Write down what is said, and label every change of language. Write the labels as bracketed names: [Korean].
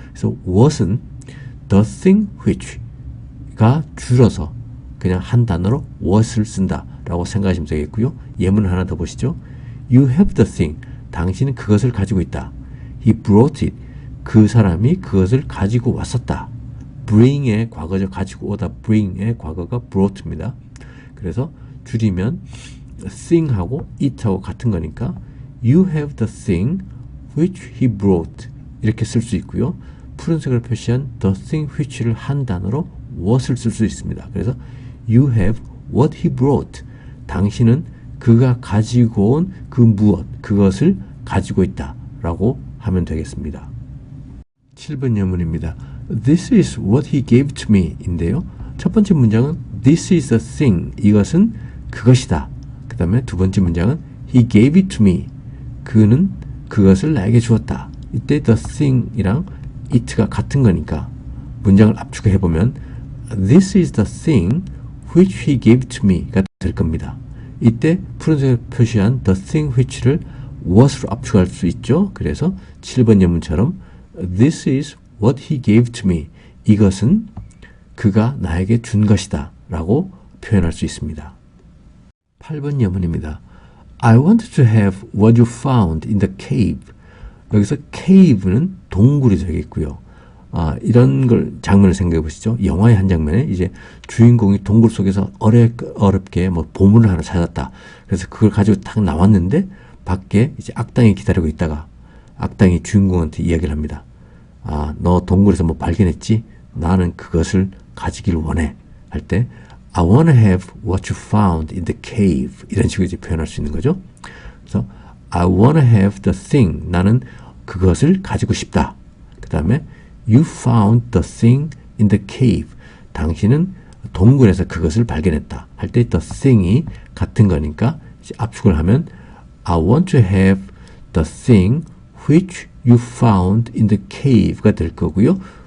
[Korean] 그래서 what은 the thing which가 줄여서 그냥 한 단어로 what을 쓴다 라고 생각하시면 되겠고요. 예문을 하나 더 보시죠. [English] You have the thing. [Korean] 당신은 그것을 가지고 있다. [English] He brought it. [Korean] 그 사람이 그것을 가지고 왔었다. bring의 과거죠. 가지고 오다. bring의 과거가 brought입니다. 그래서 줄이면 [English] thing하고 it하고 [Korean] 같은 거니까 [English] You have the thing which he brought. [Korean] 이렇게 쓸 수 있고요. 푸른색을 표시한 the thing which를 한 단어로 what을 쓸 수 있습니다. 그래서 [English] You have what he brought. [Korean] 당신은 그가 가지고 온 그 무엇, 그것을 가지고 있다 라고 하면 되겠습니다. 7번 예문입니다. [English] This is what he gave to me [Korean] 인데요. 첫 번째 문장은 [English] This is the thing. [Korean] 이것은 그것이다. 그 다음에 두 번째 문장은 [English] He gave it to me. [Korean] 그는 그것을 나에게 주었다. 이때 the thing이랑 it가 같은 거니까 문장을 압축해보면 [English] This is the thing which he gave to me [Korean] 가 될 겁니다. 이때 푸른색을 표시한 the thing which를 what으로 압축할 수 있죠. 그래서 7번 예문처럼 [English] This is what he gave to me. [Korean] 이것은 그가 나에게 준 것이다 라고 표현할 수 있습니다. 8번 예문입니다. [English] I want to have what you found in the cave. [Korean] 여기서 cave는 동굴이 되겠고요. 이런 걸 장면을 생각해 보시죠. 영화의 한 장면에 이제 주인공이 동굴 속에서 어렵게 뭐 보물을 하나 찾았다. 그래서 그걸 가지고 딱 나왔는데 밖에 이제 악당이 기다리고 있다가 악당이 주인공한테 이야기를 합니다. 너 동굴에서 뭐 발견했지? 나는 그것을 가지길 원해. 할 때 [English] I want to have what you found in the cave. [Korean] 이런 식으로 이제 표현할 수 있는 거죠. 그래서 [English] I want to have the thing. [Korean] 나는 그것을 가지고 싶다. 그 다음에 [English] You found the thing in the cave. [Korean] 당신은 동굴에서 그것을 발견했다. 할 때 [English] the thing이 같은 거니까 이제 압축을 하면 I want to have the thing which you found in the cave [Korean] 가 될 거고요.